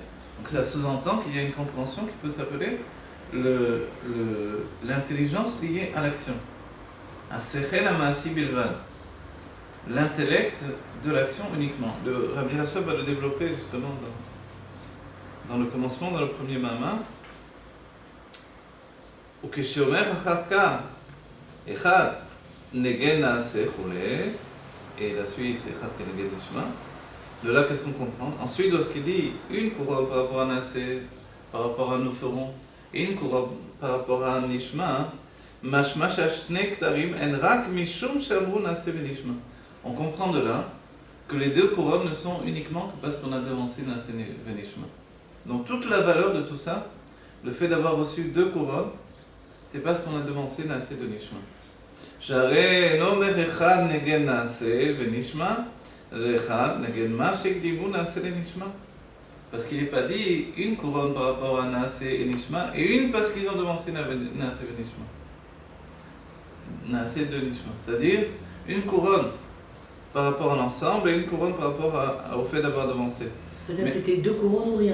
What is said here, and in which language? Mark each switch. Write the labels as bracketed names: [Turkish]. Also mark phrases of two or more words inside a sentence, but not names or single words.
[French] Donc ça sous-entend qu'il y a une compréhension qui peut s'appeler l'intelligence liée à l'action. [Hebrew] השכל המעשי בלבד. [French] L'intellect de l'action uniquement. Le Rabbi Rachab va le développer justement dans le commencement, dans le premier Mama. [Hebrew] וכשאומר אחר כך, אחד נגד נעשה חולה, [French] et la suite, [Hebrew] אחד כנגד נשמע, [French] de là qu'est-ce qu'on comprend? Ensuite, lorsqu'il dit une couronne par rapport à Nacé, par rapport à nous ferons, et une couronne par rapport à Nishma, [Hebrew] משמע שהשני כתרים הן רק משום שאמרו נעשה ונשמע. [French] On comprend de là que les deux couronnes ne sont uniquement que parce qu'on a devancé Nacé et Nishma. Donc toute la valeur de tout ça, le fait d'avoir reçu deux couronnes, c'est parce qu'on a devancé Nacé de Nishma. [Hebrew] שהרי לא אומר אחד נגד נעשה ונשמע, ואחד נגד מה שהקדימו נעשה לנשמע. [French] Parce qu'il n'est pas dit une couronne par rapport à Naase et Nishma, et une parce qu'ils ont devancé Naase et Nishma. [Hebrew] נעשה ונשמע. [French] C'est-à-dire une couronne par rapport à l'ensemble et une couronne par rapport au fait d'avoir devancé. C'est-à-dire que c'était 2 couronnes ou rien.